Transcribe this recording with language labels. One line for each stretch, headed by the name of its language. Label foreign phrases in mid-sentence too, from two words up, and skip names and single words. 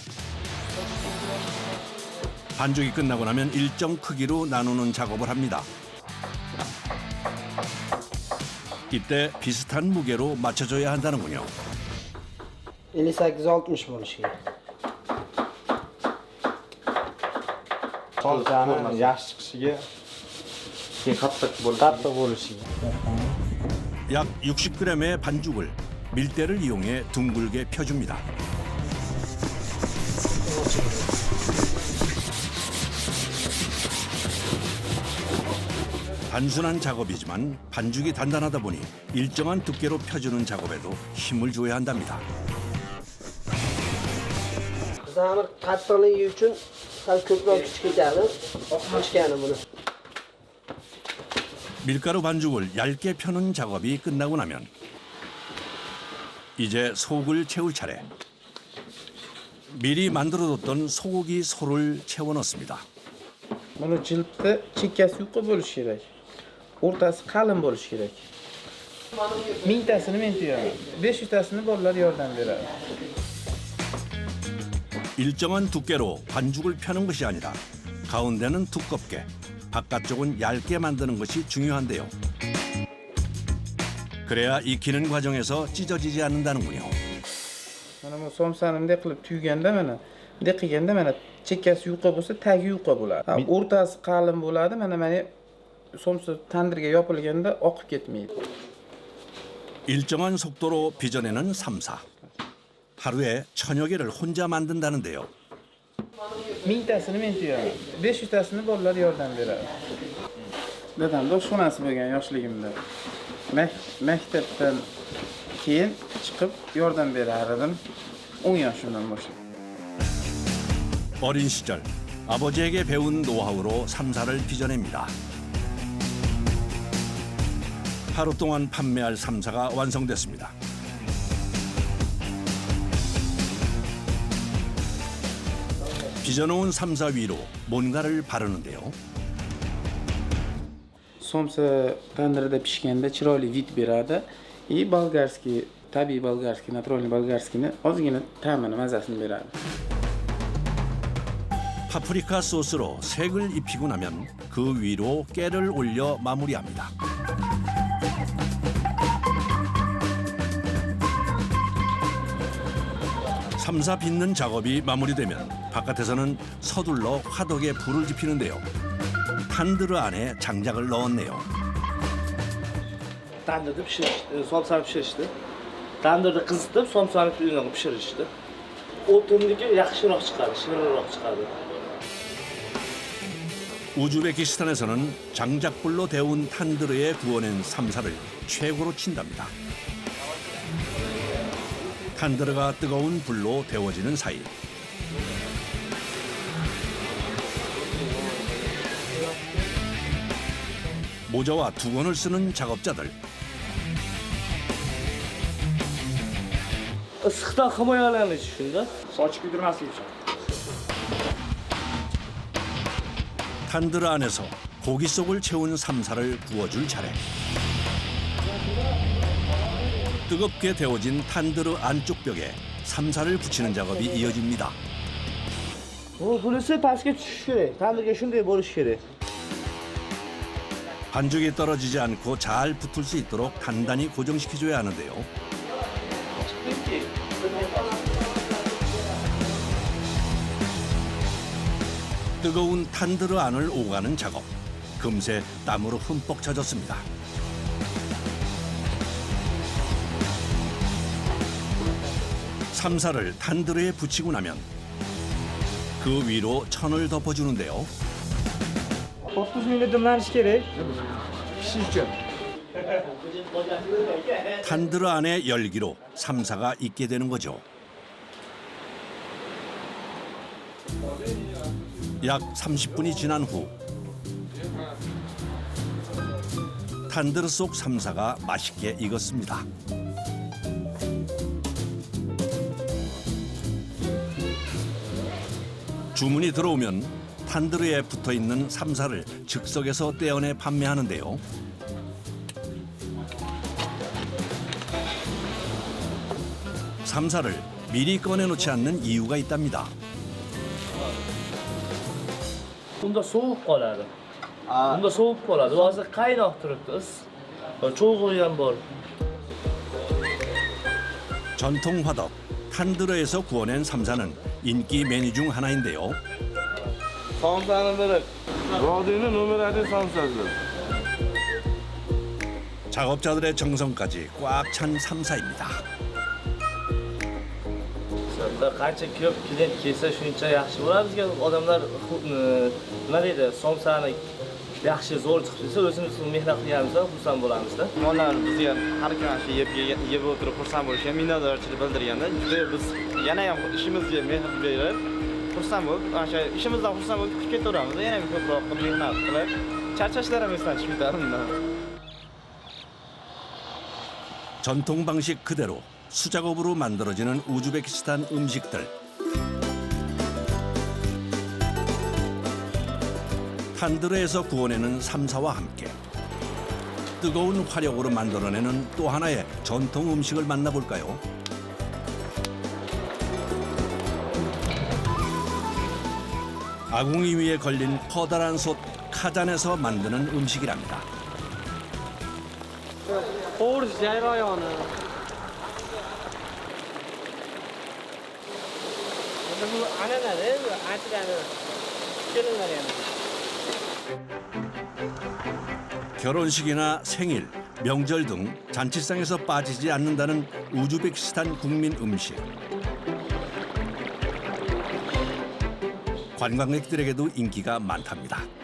Korean: 반죽이 끝나고 나면 일정 크기로 나누는 작업을 합니다. 이때 비슷한 무게로 맞춰줘야 한다는군요.
Uzbek: 58-60 bo'lishi kerak. Salchani yaxshi chiqishiga qattiq bo'lishi.
Korean: 약 60g의 반죽을 밀대를 이용해 둥글게 펴줍니다. 단순한 작업이지만 반죽이 단단하다 보니 일정한 두께로 펴주는 작업에도 힘을 줘야 한답니다.
Uzbek: Zamir qattiqligi uchun sal ko'proq kuch ketadi. Ochgani buni.
Korean: 밀가루 반죽을 얇게 펴는 작업이 끝나고 나면 이제 속을 채울 차례. 미리 만들어뒀던 소고기 소를 채워 넣습니다.
Uzbek: Buni jildda chekkasi yuqi bo'lishi kerak. O'rtasi qalin bo'lishi kerak. 1000tasini men tuyaman. 500tasini bolalar yordam beradi.
Korean: 일정한 두께로 반죽을 펴는 것이 아니라 가운데는 두껍게, 바깥쪽은 얇게 만드는 것이 중요한데요. 그래야 익히는 과정에서 찢어지지 않는다는군요.
Uzbek: Mana bu somsani bunday qilib tuyganda mana, bunday qilganda mana chekkasi yuqi bo'lsa, tagi yuqi bo'ladi. O'rtasi qalin bo'ladi. Mana somsa tandirga yopilganda oqib ketmaydi.
Korean: 일정한 속도로 빚어내는 삼사. 하루에 1000여 개를 혼자 만든다는데요.
Uzbek: 1000tasini men tuyaman. 500tasini bolalar yordam beradi. Dadamda shunasi bo'lgan yoshligimda. Maktabdan keyin chiqib yordam berar edim. 10 yoshimdan boshlab.
Korean: 어린 시절 아버지에게 배운 노하우로 삼사를 빚어냅니다. 하루 동안 판매할 삼사가 완성됐습니다. 빚어놓은 삼사 위로 뭔가를 바르는데요.
Uzbek: Somsa tandirda pishganda chiroyli vid beradi. Bolgarskiy, tabiiy bolgarskiy, naturalniy bolgarskiyni ozgina ta'mini, mazasini beradi.
Korean: 파프리카 소스로 색을 입히고 나면 그 위로 깨를 올려 마무리합니다. 삼사 빚는 작업이 마무리되면 바깥에서는 서둘러 화덕에 불을 지피는데요. 탄드르 안에 장작을 넣었네요.
Uzbek: Tandirda pishirishdi, somsani pishirishdi. Tandirda qizitib, somsani uyunaga pishirishdi. O'tindagi yaxshiroq chiqadi, shirinroq chiqadi.
Korean: 우즈베키스탄에서는 장작불로 데운 탄드르에 구워낸 삼사를 최고로 친답니다. 탄드르가 뜨거운 불로 데워지는 사이 모자와 두건을 쓰는 작업자들.
Uzbek: Issiqdan himoyalanish shunda. Sochib kuydirmaslik uchun.
Korean: 탄드르 안에서 고기 속을 채운 삼사를 구워줄 차례. 뜨겁게 데워진 탄드르 안쪽 벽에 삼사를 붙이는 작업이 이어집니다.
Uzbek: Bunisi pastga tushishi kerak. Tandirga shunday bo'lishi kerak.
Korean: 반죽이 떨어지지 않고 잘 붙을 수 있도록 단단히 고정시켜줘야 하는데요. 뜨거운 탄드르 안을 오가는 작업. 금세 땀으로 흠뻑 젖었습니다. 삼사를 탄드르에 붙이고 나면 그 위로 천을 덮어주는데요.
Uzbek: 30 minga dimlanishi kerak. Pishish uchun.
Korean: 탄드르 안의 열기로 삼사가 익게 되는 거죠. 약 30분이 지난 후 탄드르 속 삼사가 맛있게 익었습니다. 주문이 들어오면 탄드르에 붙어있는 삼사를 즉석에서 떼어내 판매하는데요. 삼사를 미리 꺼내놓지 않는 이유가 있답니다.
Uzbek: Unda sovuq qoladi. Unda sovuq qoladi. Hozir qaynoq turibdi. 초고기 ham bor.
Korean: 전통 화덕 탄드르에서 구워낸 삼사는 인기 메뉴 중 하나인데요.
Uzbek: Somsani biri. Vodiyni nomer 1 somsasi.
Korean: 작업자들의 정성까지 꽉 찬 삼사입니다.
Uzbek: Qancha ko'p klient kelsa shuncha yaxshi bo'ladi. Bizga odamlar nima deydi, somsani yaxshi zo'r chiqib desa, o'zimiz mehnat qilganimizda xursand bo'lamizda. Onlar bizni ham har kuni shu yeb o'tirib xursand bo'lishgan, minnatdorchilik bildirganda, juda biz yana ham ishimizga mehr berib, xursand bo'lib, o'sha ishimizdan xursand bo'lib chiqib ketaveramiz. Yana ham ko'proq mehnat qilib, charchashlarimizdan chiqib ketamiz.
Korean: 전통 방식 그대로 수작업으로 만들어지는 우즈베키스탄 음식들. 탄드르에서 구워내는 삼사와 함께 뜨거운 화력으로 만들어내는 또 하나의 전통 음식을 만나볼까요? 아궁이 위에 걸린 커다란 솥 카잔에서 만드는 음식이랍니다.
Uzbek: Qo'rish jarayoni. Bu an'anada, anchagani kelinlar ham.
Korean: 결혼식이나 생일, 명절 등 잔치상에서 빠지지 않는다는 우즈베키스탄 국민 음식. 관광객들에게도 인기가 많답니다.